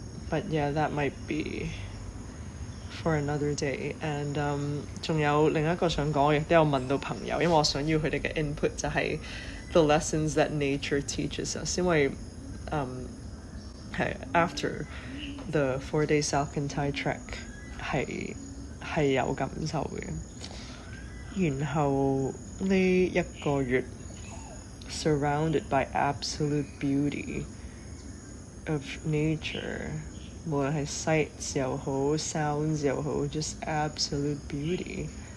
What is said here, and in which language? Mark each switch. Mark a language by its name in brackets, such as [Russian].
[English] But yeah, that might be for another day. [Cantonese] And 仲有另一個想講，亦都有問到朋友，因為我想要佢哋嘅 input 就係 [English] the lessons that nature teaches us。 [Cantonese] 因為係 [English] after the 4-day Salcantay trek [Cantonese] 係有感受嘅。然後呢一個月 [English] surrounded by absolute beauty of nature， 無論係 sights 又好 sounds 又好 just absolute beauty.